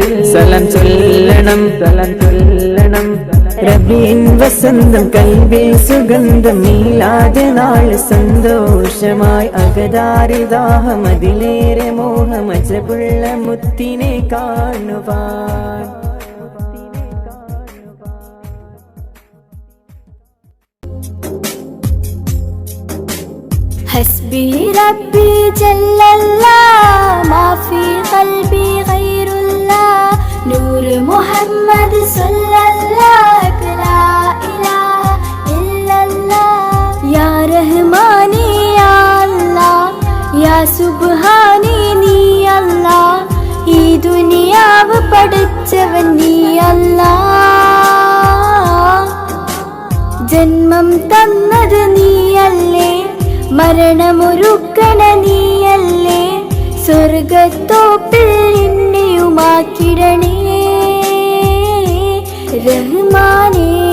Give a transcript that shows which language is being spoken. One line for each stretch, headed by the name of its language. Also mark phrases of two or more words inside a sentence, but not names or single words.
Malayalam: സലം ചൊല്ലണം റബീൻ വസന്തം കൽബിൽ സുഗന്ധം മീലാദ് നാൾ സന്തോഷമായി അകതാരിദാഹം അതിലേറെ മോഹം അജബുള്ള മുത്തിനെ കാണുവാൻ.
Arabic: حسبي ربي جل الله ما في قلبي غير الله نور محمد صلى الله لا إله إلا الله يا رحماني يا الله يا സുബ്ഹാനി
Malayalam: നീ അല്ലാ ഈ ദുനിയാവ് പഠിച്ചവൻ നീ അല്ലാ ജന്മം തന്നത് നീയല്ലേ മരണമൊരുക്കണ നീയല്ലേ സ്വർഗത്തോപ്പിൽ എന്നെയുമാക്കിടണേ റഹ്മാനേ